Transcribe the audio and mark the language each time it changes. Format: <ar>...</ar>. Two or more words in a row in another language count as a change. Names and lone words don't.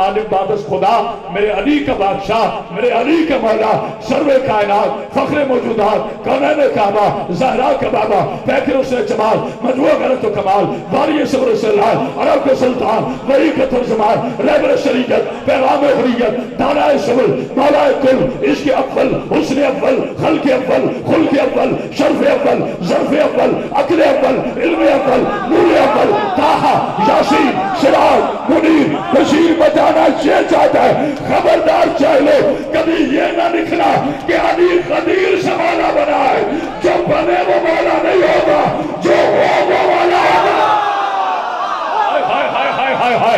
<ur>عالم</ur> <fa>بعد از خدا،</fa> <ur>میرے علی کا بادشاہ، میرے علی کا مولا، سرور کائنات، فخر موجودات، کونین کعبہ، زہرا کا بابا، پیکر حسن جمال، مجموع غیرت و کمال، باری صبر سلال، عرب کے سلطان، وحی کا ترجمان، رہبر شریعت، پیغام حریت، دانائے صبر، مولا کل، عشق اول، حسن اول، خلق اول، خلق اول، شرف اول، ظرف اول، عقل اول، علم اول، نور اول، طٰہٰ، یاسین، سراج، منیر، بشیر بتانا یہ چاہتا ہے. خبردار چاہلو کبھی یہ نہ لکھنا کہ علی خدیر سے مولا بنا ہے. جو بنے وہ مولا نہیں ہوگا، جو ہو وہ مولا ہوگا. ہائے ہائے ہائے ہائے ہائے.</ur>